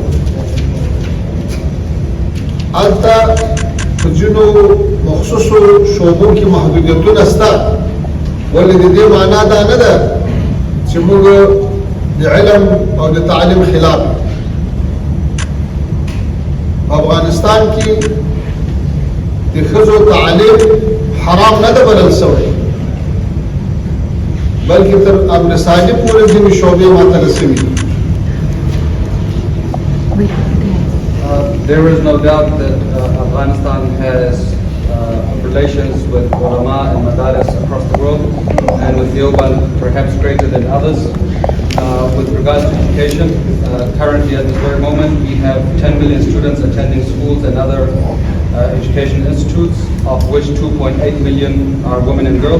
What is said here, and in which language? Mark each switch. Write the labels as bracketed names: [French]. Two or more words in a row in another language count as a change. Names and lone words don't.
[Pashto] هلته په ځینو مخصوصو شعبو کې محدودیتونه شته، ولې د دې معنا دا نه ده چې موږ د علم او د تعلیم خلاف. په افغانستان کې د ښځو تعلیم حرام نه ده بلل شوی، بلکې تر امرسالي پورې ځینې شعبې ماته رسوي. [English] There is no doubt that Afghanistan has relations with ulama and madaris across the world, and with Deoband perhaps greater than others. With regards to education, currently at this very moment we have 10 million students attending schools and other education institutes, of which 2.8 million are women and girls.